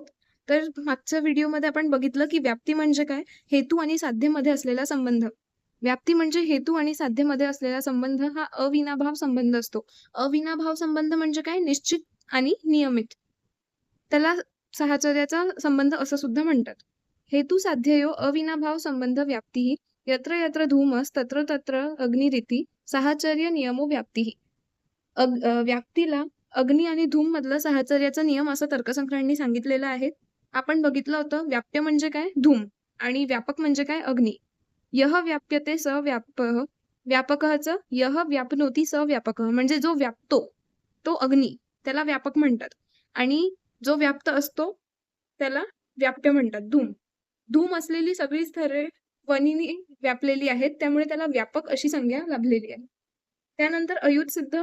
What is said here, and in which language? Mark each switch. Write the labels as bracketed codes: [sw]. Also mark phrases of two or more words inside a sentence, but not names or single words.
[mr] तर मागच्या व्हिडिओमध्ये आपण बघितलं की व्याप्ती म्हणजे काय, हेतू आणि साध्यमध्ये असलेला संबंध. व्याप्ती म्हणजे हेतू आणि साध्यमध्ये असलेला संबंध हा अविनाभाव संबंध असतो. अविनाभाव संबंध म्हणजे काय, निश्चित आणि नियमित. त्याला साहचर्याचा संबंध असं सुद्धा म्हणतात. [sa] हेतू साध्ययो अविनाभाव संबंध व्याप्ती यत्र यत्र धूमस तत्र तत्र अग्निरीती साहचर्य नियमो व्याप्ती. [mr] व्याप्तीला अग्नी आणि धूम मधला साहचर्याचा नियम असं तर्कसंग्रहांनी सांगितलेलं आहे. आपण बघितलं होतं व्याप्य म्हणजे काय, धूम, आणि व्यापक म्हणजे काय, अग्नी. [sa] यह व्याप्यते स व्यापः, व्यापकःच यह व्यापनोती स व्यापकः, [mr] म्हणजे जो व्यापतो तो अग्नी, त्याला व्यापक म्हणतात. आणि जो व्याप्त असतो त्याला व्याप्य म्हणतात, धूम. धूम असलेली सगळी स्तरे वनीने व्यापलेली आहेत, त्यामुळे त्याला व्यापक अशी संज्ञा लाभलेली आहे. त्यानंतर अयुत सिद्ध.